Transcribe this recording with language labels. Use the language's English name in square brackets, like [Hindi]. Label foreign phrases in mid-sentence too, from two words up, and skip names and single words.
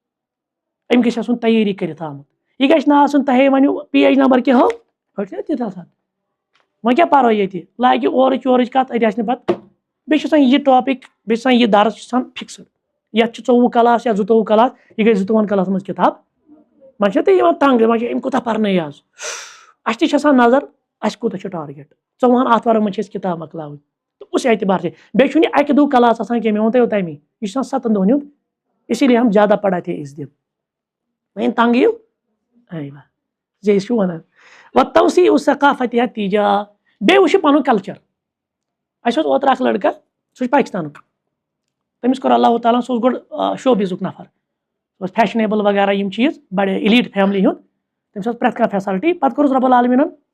[Kashmiri] أمۍ گژھِ آسُن تیٲری کٔرِتھ آمُت یہِ گژھِ نہٕ آسُن تۄہے ؤنِو پیج نمبر کیٛاہ ہو أڑۍ چھِنہ تِتھ آسان وۄنۍ کیٛاہ پرو ییٚتہِ لاگہِ اورٕچ یورٕچ کتھ اَتہِ آسہِ نہٕ پتہٕ بیٚیہِ چھُ آسان یہِ ٹاپِک بیٚیہِ چھُ آسان یہِ درس چھُ آسان فِکسٕڈ یتھ چھِ 24 کلاس یا 22 کلاس یہِ گژھِ 22 کلاسس منٛز کِتاب وۄنۍ چھِنہ تُہۍ یِوان تنگ دپان چھِ أمۍ کوٗتاہ پرنٲے آز اَسہِ تہِ چھِ آسان نظر اَسہِ کوٗتاہ چھُ ٹارگیٹ 14 آتھوارن منٛز چھِ أسۍ کِتاب مۄکلاوٕنۍ تہٕ [Urdu] اس اعتبار سے [Kashmiri] بیٚیہِ چھُنہٕ یہِ اَکہِ دۄہ کلاس آسان کینٛہہ مےٚ ووٚن تۄہہِ اوتامی یہِ چھُ آسان 7 دۄہن ہُنٛد [Urdu] اسی لیے ہم زیادہ پڑھاتے ہیں اس دن [Kashmiri] وۄنۍ تنگ یِیِو ایوہ زِ أسۍ چھُ ونان و توسیع ثقافت یا تیجا بیٚیہِ وٕچھِو پنُن کلچر اَسہِ اوس اوترٕ اکھ لڑکہٕ سُہ چھُ پاکستانُک تٔمِس کوٚر اللہ تعالیٰ سُہ اوس گۄڈٕ شوبیٖزُک نفر سُہ اوس فیشنیبل وغیرہ یِم چیٖز بڑٕ الیٖٹ فیملی ہُنٛد تٔمِس ٲس پرٛٮ۪تھ کانٛہہ فیسلٹی پتہٕ کوٚرُس رۄب العالمیٖنن